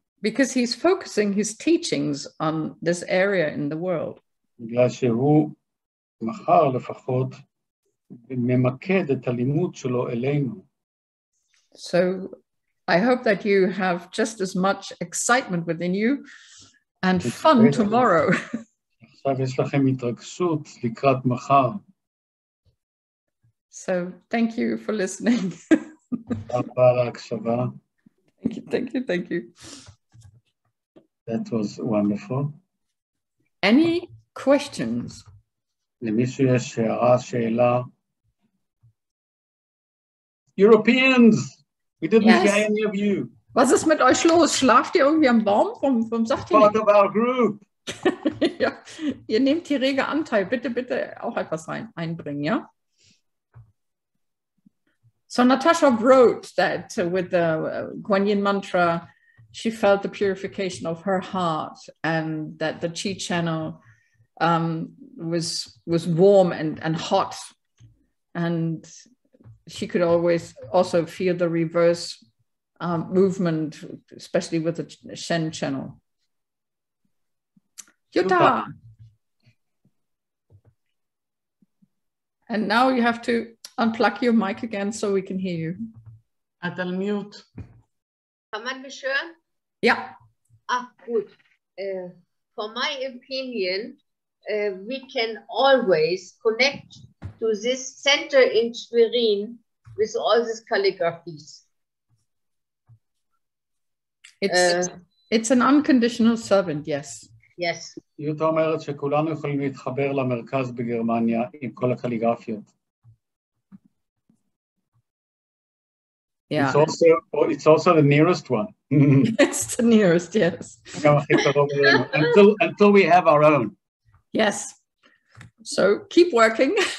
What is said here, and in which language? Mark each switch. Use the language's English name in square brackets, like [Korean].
[English] Because he's focusing his teachings on this area in the world. [Hebrew] בגלל שהוא מחר לפחות ממקד את הלימוד שלו אלינו. [English] So I hope that you have just as much excitement within you and fun tomorrow. [Hebrew] עכשיו יש לכם התרגשות לקראת מחר. [English] So thank you for listening. [Hebrew] תודה על ההקשבה. [English] Thank you. That was wonderful. Any questions? [Hebrew] למישהו יש הערה, שאלה? [English] Europeans, we didn't hear any of you. [German] Was ist mit euch los? Schlaft ihr irgendwie am Baum? Warum sagt ihr [English] Part [German] nicht? [English] of our group. [German] Ja, ihr nehmt hier rege Anteil. Bitte auch etwas einbringen, ja? [English] So Natasha wrote that with the Guanyin mantra, she felt the purification of her heart and that the Qi channel was warm and hot. And she could always also feel the reverse movement, especially with the Shen channel. Jutta! And now you have to unplug your mic again so we can hear you. [Hebrew] את על מיוט. [German] Kann man mich hören? Ja. Gut. [English] For my opinion, we can always connect to this center in Schwerin with all these calligraphies. It's an unconditional servant, yes. Yes. [Hebrew] יוטה אומרת שכולנו יכולים להתחבר למרכז בגרמניה עם כל הקליגרפיות. [English] Yeah. It's also the nearest one. It's the nearest, yes. Until we have our own. Yes. So keep working.